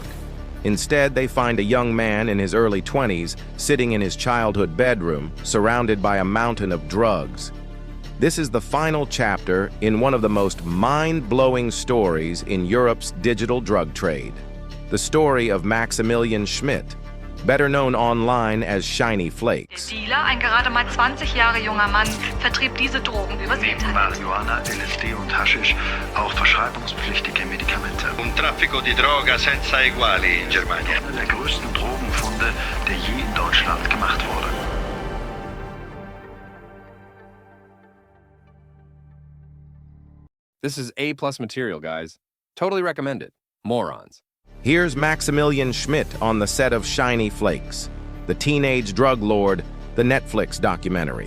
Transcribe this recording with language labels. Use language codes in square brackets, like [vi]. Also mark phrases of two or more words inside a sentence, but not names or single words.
[en] Instead, they find a young man in his early 20s sitting in his childhood bedroom, surrounded by a mountain of drugs. This is the final chapter in one of the most mind-blowing stories in Europe's digital drug trade. The story of Maximilian Schmidt, better known online as Shiny Flakes. [de] Der Dealer, ein gerade mal 20 Jahre junger Mann, vertrieb diese Drogen übers Neben Internet. Marihuana, LSD und Haschisch auch verschreibungspflichtige Medikamente. [it] Un traffico di droga senza eguali in Germania. [de] Einer der größten Drogenfunde, der je in Deutschland gemacht wurde. [en] This is A+ material, guys. Totally recommend it. Morons. Here's Maximilian Schmidt on the set of Shiny Flakes, the teenage drug lord, the Netflix documentary.